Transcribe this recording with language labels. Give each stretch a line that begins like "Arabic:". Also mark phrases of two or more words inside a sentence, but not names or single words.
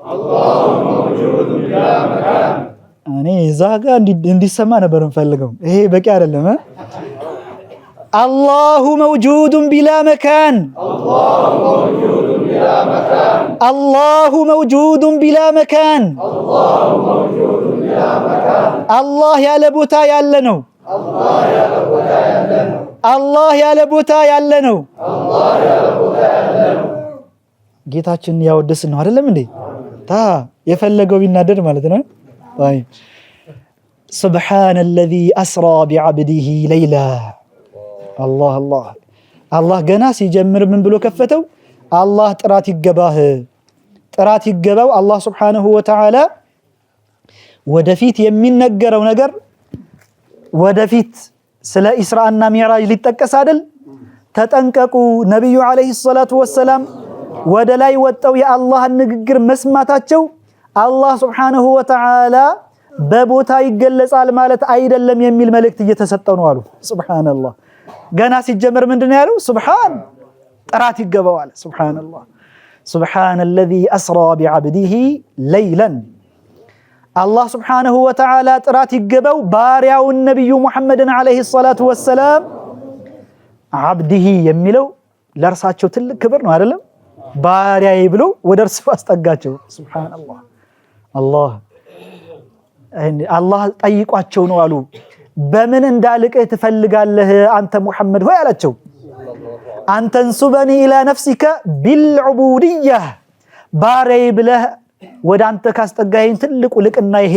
Amharic: እኔ ዛጋ እንዲሰማ ነበር እንፈልገው። ይሄ በቂ አይደለም።
Arabic: الله موجود بلا مكان፣ الله موجود بلا مكان፣
Amharic: አላህ ያለ ቦታ ያለ ነው። አላህ ያለ ቦታ ያለ ነው። ጌታችን ያወደስን ነው አይደለም እንዴ? የፈለገው ቢናደድ ማለት ነው።
Arabic: طيب سبحان الذي أسرى بعبده ليلا الله الله الله
Amharic: ገና ሲጀምር ምን ብሎ ከፈተው? አላህ ጥራት ይገባህ፣ ጥራት ይገባው። አላህ
Arabic: سبحانه وتعالى
Amharic: ወደፊት የሚነገረው ነገር ወደፊት ስለ ኢስራእና ሚዕራጅ ሊጠቀስ አይደል? ተጠንቀቁ። ነብዩ
Arabic: عليه الصلاة والسلام
Amharic: ወደ ላይ ወጣው የአላህን ንግግር መስማታቸው አላህ
Arabic: سبحانه وتعالى
Amharic: በቦታ ይገለጻል ማለት አይደለም የሚል መልእክት እየተሰጠው ነው አሉ። ሱብሃንአላህ ገና ሲጀመር ምንድነው ያለው? ሱብሃን ጥራት ይገባው አለ። ሱብሃንአላህ
Arabic: سبحان الذي أسرى بعبده ليلا الله سبحانه وتعالى
Amharic: ጥራት ይገባው ባሪያው ነብዩ ሙሐመድን
Arabic: عليه الصلاة والسلام
Amharic: عبده የሚለው ለርሳቸው ትልቅ ክብር ነው አይደለም? ባሪያዬ ብሎ ወደርሱ አስጠጋቸው። ሱብሃንአላህ አላህ ጠይቋቸው ነው አሉ። በምን እንዳልቅህ ትፈልጋለህ አንተ ሙሐመድ ሆይ አላቸው።
Arabic: أن تنسبني إلى نفسك بالعبودية፣
Amharic: ባሪያዬ ብለህ ወደ አንተ ካስጠጋኸኝ ትልቁ ልቅና ይሄ